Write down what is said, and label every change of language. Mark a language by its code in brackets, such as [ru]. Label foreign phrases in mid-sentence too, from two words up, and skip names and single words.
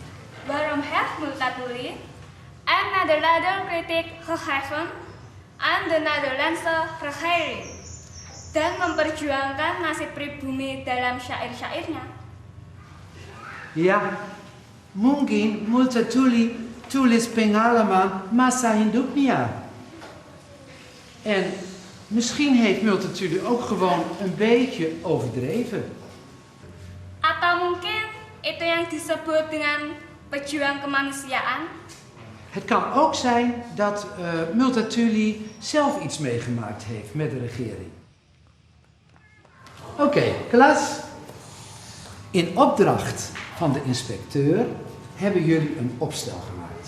[nl] Waarom heeft Multatuli en Nederlander kritiek gegeven aan de Nederlandse regering [id] dan memperjuangkan nasib pribumi dalam syair-syairnya? Ja, mungkin Multatuli tulis pengalaman masa hidupnya. [nl] En misschien heeft Multatuli ook gewoon een beetje overdreven. [id] Atau mungkin itu yang disebut dengan pejuang kemanusiaan? [nl] Het kan ook zijn dat Multatuli zelf iets meegemaakt heeft met de regering. Oké, klas. In opdracht van de inspecteur hebben jullie een opstel gemaakt.